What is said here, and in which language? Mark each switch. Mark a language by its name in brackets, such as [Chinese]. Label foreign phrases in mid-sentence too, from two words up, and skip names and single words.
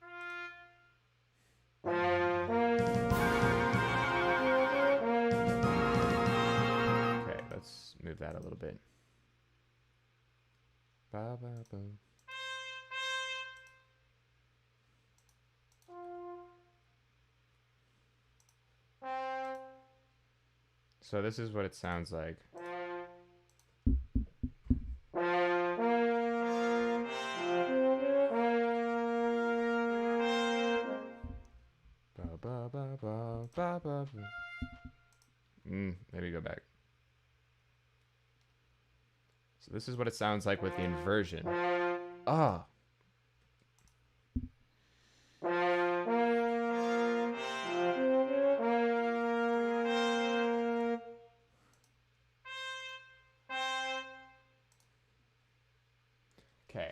[English] Okay, let's move that a little bit. Ba, ba, ba. So this is what it sounds like. Ba, ba, ba, ba, ba, ba, ba. Maybe go back. So this is what it sounds like with the inversion. Ah. Okay.